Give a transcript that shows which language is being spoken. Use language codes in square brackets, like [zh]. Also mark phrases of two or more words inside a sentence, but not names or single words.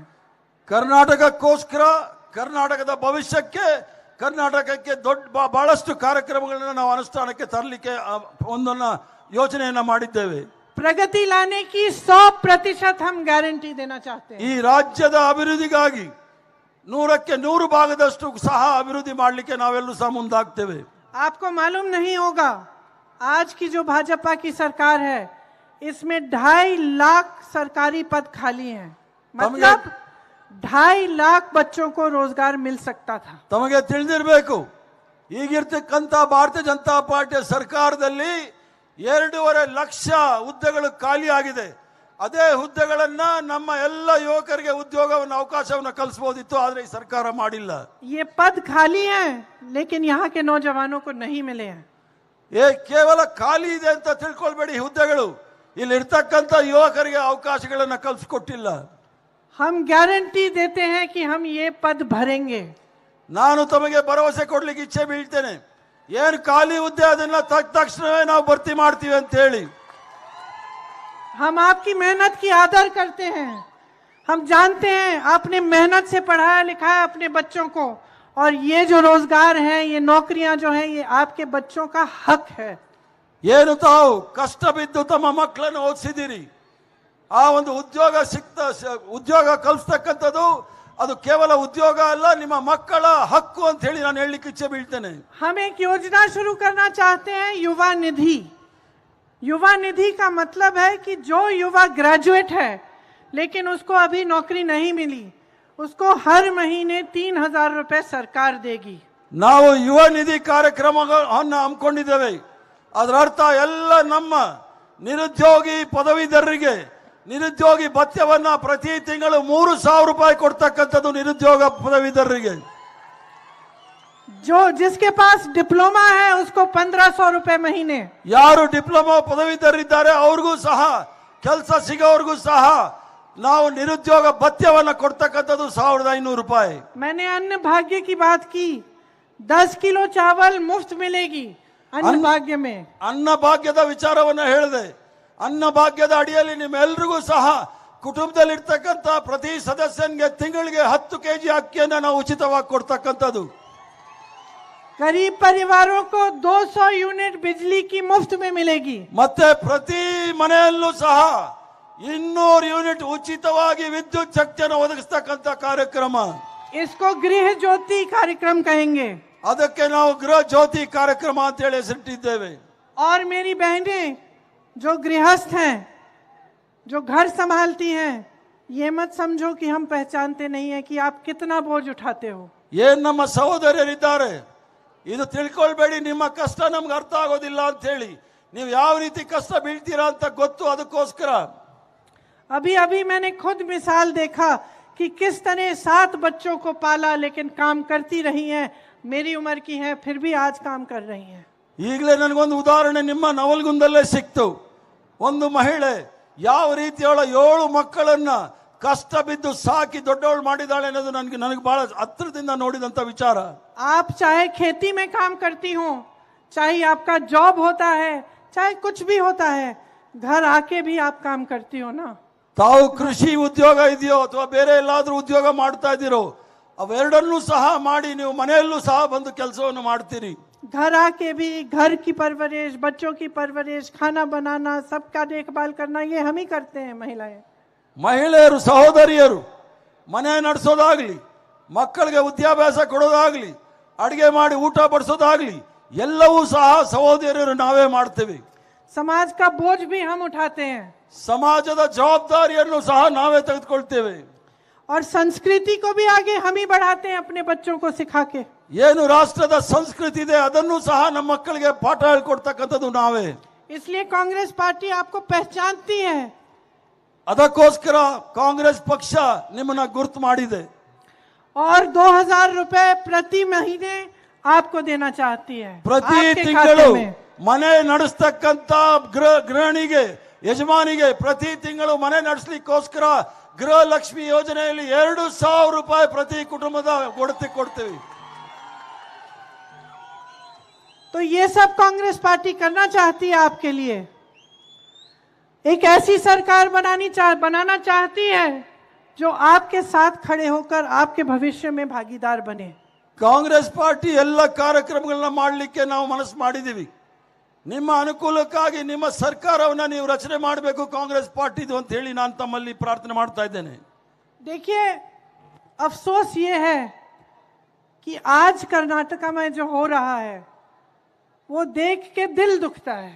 [kn] ಕರ್ನಾಟಕಕ್ಕೋಸ್ಕರ, ಕರ್ನಾಟಕದ ಭವಿಷ್ಯಕ್ಕೆ, ಕರ್ನಾಟಕಕ್ಕೆ ಬಹಳಷ್ಟು ಕಾರ್ಯಕ್ರಮಗಳನ್ನ ನಾವು ಅನುಷ್ಠಾನಕ್ಕೆ ತರಲಿಕ್ಕೆ ಒಂದನ್ನ ಯೋಚನೆಯನ್ನ ಮಾಡಿದ್ದೇವೆ. [hi] प्रगति लाने की 100% हम गारंटी देना चाहते हैं. [kn] ಈ ರಾಜ್ಯದ ಅಭಿವೃದ್ಧಿಗಾಗಿ 100ಕ್ಕೆ 100 ಭಾಗದಷ್ಟು ಸಹ ಅಭಿವೃದ್ಧಿ ಮಾಡಲಿಕ್ಕೆ ನಾವೆಲ್ಲರೂ ಸಹ ಮುಂದಾಗ್ತೇವೆ. [hi] आपको मालूम नहीं होगा, आज की जो भाजपा की सरकार है इसमें 2.5 लाख सरकारी पद खाली हैं. मतलब 2.5 लाख बच्चों को रोजगार मिल सकता था. [kn] ತಮಗೆ ತಿಳಿದಿರಬೇಕು, ಈಗಿರ್ತಕ್ಕಂಥ ಭಾರತೀಯ ಜನತಾ ಪಾರ್ಟಿಯ ಸರ್ಕಾರದಲ್ಲಿ 2.5 ಲಕ್ಷ ಹುದ್ದೆಗಳು ಖಾಲಿ ಆಗಿದೆ. ಅದೇ ಹುದ್ದೆಗಳನ್ನ ನಮ್ಮ ಎಲ್ಲ ಯುವಕರಿಗೆ ಉದ್ಯೋಗವನ್ನು ಅವಕಾಶವನ್ನು ಕಲ್ಪಿಸಬಹುದಿತ್ತು, ಆದ್ರೆ ಈ ಸರ್ಕಾರ ಮಾಡಿಲ್ಲ. [hi] ये पद खाली हैं लेकिन यहाँ के नौजवानों को नहीं मिले हैं. [kn] ಕೇವಲ ಖಾಲಿ ಇದೆ ಅಂತ ತಿಳ್ಕೊಳ್ಬೇಡಿ, ಹುದ್ದೆಗಳು ಇಲ್ಲಿ ಇರ್ತಕ್ಕಂಥ ಯುವಕರಿಗೆ ಅವಕಾಶಗಳನ್ನ ಕಲ್ಪಿಸಿಕೊಟ್ಟಿಲ್ಲ. [hi] हम गारंटी देते हैं कि हम ये पद भरेंगे. [kn] ನಾನು ತಮಗೆ ಭರವಸೆ ಕೊಡ್ಲಿಕ್ಕೆ ಇಚ್ಛೆ ಬೀಳ್ತೇನೆ, ಏನು ಖಾಲಿ ಹುದ್ದೆ ಅದನ್ನ ತಕ್ಷಣವೇ ನಾವು ಭರ್ತಿ ಮಾಡ್ತೀವಿ ಅಂತ ಹೇಳಿ. [hi] हम आपकी मेहनत की आदर करते हैं. हम जानते हैं आपने मेहनत से पढ़ाया लिखाया अपने बच्चों को, और ये जो रोजगार है, ये नौकरियां जो है, ये आपके बच्चों का हक है. [kn] ಏನು ತಾವು ಕಷ್ಟ ಬಿದ್ದು ತಮ್ಮ ಮಕ್ಕಳನ್ನು ಓದಿಸಿದಿರಿ, ಆ ಒಂದು ಉದ್ಯೋಗ ಕಲ್ಪಿಸ್ತಕ್ಕಂಥದ್ದು ಅದು ಕೇವಲ ಉದ್ಯೋಗ ಅಲ್ಲ, ನಿಮ್ಮ ಮಕ್ಕಳ ಹಕ್ಕು ಅಂತ ಹೇಳಿ ನಾನು ಹೇಳಲಿಕ್ಕೆ ಇಚ್ಛೆ ಬೀಳ್ತೇನೆ. [hi] हम एक योजना शुरू करना चाहते हैं, युवा निधि. युवा निधि का मतलब है कि जो युवा ग्रेजुएट है लेकिन उसको अभी नौकरी नहीं मिली, उसको हर महीने 3,000 रुपए सरकार देगी. [kn] ನಾವು ಯುವ ನಿಧಿ ಕಾರ್ಯಕ್ರಮವನ್ನು ಹಮ್ಮಿಕೊಂಡಿದ್ದೇವೆ. ಅದರ ಅರ್ಥ ಎಲ್ಲ ನಮ್ಮ ನಿರುದ್ಯೋಗಿ ಪದವೀಧರರಿಗೆ ನಿರುದ್ಯೋಗಿ ಭತ್ಯವನ್ನ ಪ್ರತಿ ತಿಂಗಳು 3,000 ರೂಪಾಯಿ ಕೊಡ್ತಕ್ಕಂಥದ್ದು ನಿರುದ್ಯೋಗ ಪದವೀಧರರಿಗೆ. [hi] जो जिसके पास डिप्लोमा है उसको 1,500 रुपए महीने. [kn] ಯಾರು ಡಿಪ್ಲೊಮಾ ಪದವೀಧರರಿದ್ದಾರೆ ಅವ್ರಿಗೂ ಸಹ, ಕೆಲಸ ಸಿಗೋರ್ಗೂ ಸಹ ನಾವು ನಿರುದ್ಯೋಗ ಭತ್ಯವನ್ನ ಕೊಡ್ತಕ್ಕಂಥದ್ದು 1,500 ರೂಪಾಯಿ. [hi] मैंने अन्न भाग्य की बात की. 10 किलो चावल मुफ्त मिलेगी अन्न भाग्य में. [kn] ಅನ್ನ ಭಾಗ್ಯದ ವಿಚಾರವನ್ನ ಹೇಳಿದೆ. ಅನ್ನ ಭಾಗ್ಯದ ಅಡಿಯಲ್ಲಿ ನಿಮ್ಮೆಲ್ರಿಗೂ ಸಹ ಕುಟುಂಬದಲ್ಲಿರ್ತಕ್ಕಂಥ ಪ್ರತಿ ಸದಸ್ಯನಿಗೆ ತಿಂಗಳಿಗೆ 10 ಕೆಜಿ ಅಕ್ಕಿಯನ್ನ ನಾವು ಉಚಿತವಾಗಿ ಕೊಡ್ತಕ್ಕಂಥದ್ದು. [hi] गरीब परिवारों को 200 यूनिट बिजली की मुफ्त में मिलेगी. [kn] ಮತ್ತೆ ಪ್ರತಿ ಮನೆಯಲ್ಲೂ ಸಹ 200 ಯೂನಿಟ್ ಉಚಿತವಾಗಿ ವಿದ್ಯುತ್ ಶಕ್ತಿಯನ್ನು ಒದಗಿಸ್ತಕ್ಕಂಥ ಕಾರ್ಯಕ್ರಮ. [hi] इसको गृह ज्योति कार्यक्रम कहेंगे. [kn] ಅದಕ್ಕೆ ನಾವು ಗೃಹ ಜ್ಯೋತಿ ಕಾರ್ಯಕ್ರಮ ಅಂತ ಹೇಳಿ ಹೆಸರಿಟ್ಟಿದ್ದೇವೆ. [hi] और मेरी बहनें जो गृहस्थ हैं, जो घर संभालती हैं, ये मत समझो कि हम पहचानते नहीं है कि आप कितना बोझ उठाते हो. [kn] ಏನ್ ನಮ್ಮ ಸಹೋದರರಿದ್ದಾರೆ, ಇದು ತಿಳ್ಕೊಳ್ಬೇಡಿ, ನಿಮ್ಮ ಕಷ್ಟ ನಮ್ಗೆ ಅರ್ಥ ಆಗೋದಿಲ್ಲ ಅಂತ ಹೇಳಿ. ನೀವು ಯಾವ ರೀತಿ ಕಷ್ಟ ಬೀಳ್ತೀರಾ ಅಂತ ಗೊತ್ತು, ಅದಕ್ಕೋಸ್ಕರ. [hi] अभी अभी मैंने खुद मिसाल देखा कि किस तरह 7 बच्चों को पाला लेकिन काम करती रही हैं. मेरी उम्र की हैं फिर भी आज काम कर रही हैं. [kn] ಈಗಲೇ ನನಗೊಂದು ಉದಾಹರಣೆ ನಿಮ್ಮ ನವಲ್ಗುಂದಲ್ಲೇ ಸಿಕ್ತು. ಒಂದು ಮಹಿಳೆ ಯಾವ ರೀತಿಯವಳ 7 ಮಕ್ಕಳನ್ನ ಕಷ್ಟ ಬಿದ್ದು ಸಾಕಿ ದೊಡ್ಡವಳು ಮಾಡಿದಾಳೆ ಅನ್ನೋದು ನನಗೆ ಬಹಳ ಹತ್ತಿರದಿಂದ ನೋಡಿದಂತ ವಿಚಾರ. [hi] आप चाहे खेती में काम करती हो, चाहे आपका जॉब होता है, चाहे कुछ भी होता है, घर आके भी आप काम करती हो ना. [kn] ತಾವು ಕೃಷಿ ಉದ್ಯೋಗ ಇದೆಯೋ ಅಥವಾ ಬೇರೆ ಎಲ್ಲಾದ್ರೂ ಉದ್ಯೋಗ ಮಾಡ್ತಾ ಇದ್ದೀರೋ, ಅವೆರಡನ್ನೂ ಸಹ ಮಾಡಿ ನೀವು ಮನೆಯಲ್ಲೂ ಸಹ ಬಂದು ಕೆಲಸವನ್ನು ಮಾಡ್ತೀರಿ. [hi] घर आके भी घर की परवरिश, बच्चों की परवरिश, खाना बनाना, सबका देखभाल करना, ये हम ही करते हैं महिलाएं. [kn] ಮಹಿಳೆಯರು, ಸಹೋದರಿಯರು ಮನೆ ನಡೆಸೋದಾಗ್ಲಿ, ಮಕ್ಕಳಿಗೆ ವಿದ್ಯಾಭ್ಯಾಸ ಕೊಡೋದಾಗ್ಲಿ, ಅಡಿಗೆ ಮಾಡಿ ಊಟ ಬಡಿಸೋದಾಗ್ಲಿ ಎಲ್ಲವೂ ಸಹ ಸಹೋದರಿಯರು ನಾವೇ ಮಾಡ್ತೇವೆ. [hi] समाज का बोझ भी हम उठाते हैं [kn] ಸಮಾಜದ ಜವಾಬ್ದಾರಿಯನ್ನು ಸಹ ನಾವೇ ತೆಗೆದುಕೊಳ್ತೇವೆ. [hi] और संस्कृति को भी आगे हम ही बढ़ाते हैं अपने बच्चों को सिखा के. [kn] ಏನು ರಾಷ್ಟ್ರದ ಸಂಸ್ಕೃತಿ ಇದೆ ಅದನ್ನು ಸಹ ನಮ್ಮ ಮಕ್ಕಳಿಗೆ ಪಾಠ ಹೇಳ್ಕೊಡ್ತಕ್ಕಂಥದ್ದು ನಾವೇ. [hi] इसलिए कांग्रेस पार्टी आपको पहचानती है. [kn] ಅದಕ್ಕೋಸ್ಕರ ಕಾಂಗ್ರೆಸ್ ಪಕ್ಷ ನಿಮ್ಮನ್ನ ಗುರುತು ಮಾಡಿದೆ. [hi] और 2000 रुपए प्रति महीने आपको देना चाहती है. [kn] ಪ್ರತಿ [hi] आपके [kn] ತಿಂಗಳು [hi] खाते में. [kn] ಮನೆ ನಡೆಸ್ತಕ್ಕಂತ ಗೃಹಿಣಿಗೆ, ಯಜಮಾನಿಗೆ ಪ್ರತಿ ತಿಂಗಳು ಮನೆ ನಡೆಸಲಿಕ್ಕೋಸ್ಕರ ಗೃಹಲಕ್ಷ್ಮಿ ಯೋಜನೆಯಲ್ಲಿ 2,000 ರೂಪಾಯಿ ಪ್ರತಿ ಕುಟುಂಬದ ಕೊಡ್ತೇವೆ. [hi] तो ये सब कांग्रेस पार्टी करना चाहती है आपके लिए. एक ऐसी सरकार बनाना चाहती है जो आपके साथ खड़े होकर आपके भविष्य में भागीदार बने. [kn] ಕಾಂಗ್ರೆಸ್ ಪಾರ್ಟಿ ಎಲ್ಲ ಕಾರ್ಯಕ್ರಮಗಳನ್ನ ಮಾಡಲಿಕ್ಕೆ ನಾವು ಮನಸ್ಸು ಮಾಡಿದೀವಿ. ನಿಮ್ಮ ಅನುಕೂಲಕ್ಕಾಗಿ ನಿಮ್ಮ ಸರ್ಕಾರವನ್ನ ನೀವು ರಚನೆ ಮಾಡಬೇಕು ಕಾಂಗ್ರೆಸ್ ಪಾರ್ಟಿದು ಅಂತ ಹೇಳಿ ನಾನು ತಮ್ಮಲ್ಲಿ ಪ್ರಾರ್ಥನೆ ಮಾಡ್ತಾ ಇದ್ದೇನೆ. [hi] देखिए, अफसोस ये है कि आज कर्नाटका में जो हो रहा है वो देख के दिल दुखता है.